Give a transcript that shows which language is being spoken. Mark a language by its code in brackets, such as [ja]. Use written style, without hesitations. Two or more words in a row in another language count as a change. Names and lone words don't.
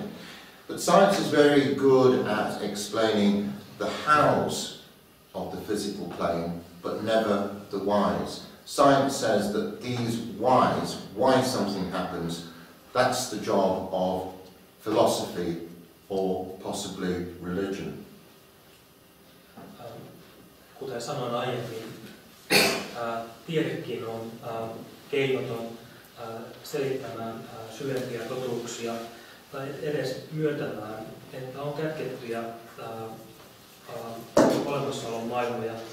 [en] But science is very good at explaining the hows of the physical plane, but never the whys. Science says that these whys, why something happens, that's the job of philosophy or possibly religion. [fi] Kuten sanoin aiemmin, tiedekin on keinoton selittämään syvempiä totuuksia tai edes myöntämään, että on kätkettyjä olemassaolon maailmoja.